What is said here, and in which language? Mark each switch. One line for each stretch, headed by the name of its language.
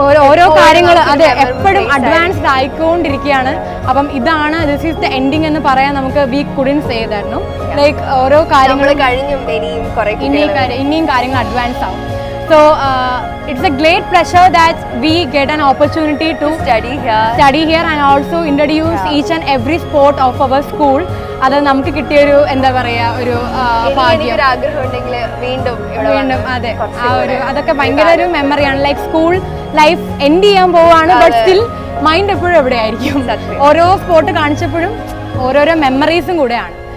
Malayalam: ഓരോ കാര്യങ്ങൾ അതെ എപ്പോഴും അഡ്വാൻസ്ഡ് ആയിക്കൊണ്ടിരിക്കുകയാണ്. അപ്പം ഇതാണ്
English: this is the ending
Malayalam: എന്ന് പറയാൻ നമുക്ക്
English: We couldn't say that.
Malayalam: No, like ഓരോ കാര്യങ്ങൾ കഴിഞ്ഞും ഇനിയും കാര്യങ്ങൾ അഡ്വാൻസ് ആവും.
English: So it's a great pleasure that we get an opportunity to study here and also introduce each and every sport of our school.
Malayalam: അത് നമുക്ക് കിട്ടിയൊരു എന്താ പറയാ ഒരു ഭാഗ്യം. വീണ്ടും അതെ, ആ ഒരു അതൊക്കെ ഭയങ്കര ഒരു മെമ്മറിയാണ്. ലൈക്ക് സ്കൂൾ ലൈഫ് എൻഡ് ചെയ്യാൻ പോവാണ്, ബട്ട് സ്റ്റിൽ മൈൻഡ് എപ്പോഴും എവിടെ ആയിരിക്കും. ഓരോ സ്പോട്ട് കാണിച്ചപ്പോഴും ഓരോരോ മെമ്മറീസും കൂടെയാണ്.